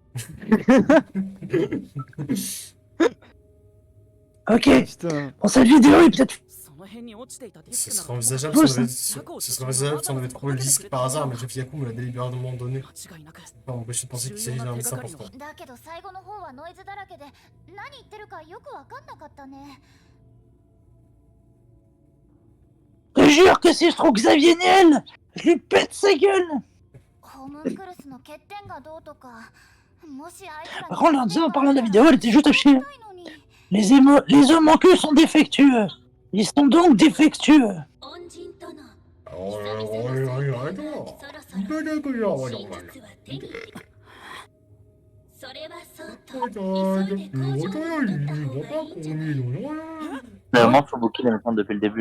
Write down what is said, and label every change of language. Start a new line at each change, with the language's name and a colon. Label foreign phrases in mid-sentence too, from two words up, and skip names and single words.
French: Ok, Putain. bon, cette vidéo est peut-être. Ce serait envisageable si on avait trouvé le disque par hasard, mais Jeff Yaku me l'a délibérément donné. Pas m'empêcher de penser qu'il s'agit d'un indice important.
Japanese: だけど最後の方はノイズだらけで何言ってるかよくわかんなかったね。
French: Je te jure que si je trouve Xavier Niel, je lui pète sa gueule!
Japanese: ホムンクルスの欠点がどうとか、もしあいつら
French: Par contre, en parlant de la vidéo, elle était juste à chier. Les hommes en queue sont défectueux. Ils sont donc défectueux. Vraiment, Fubuki les méchants depuis le début.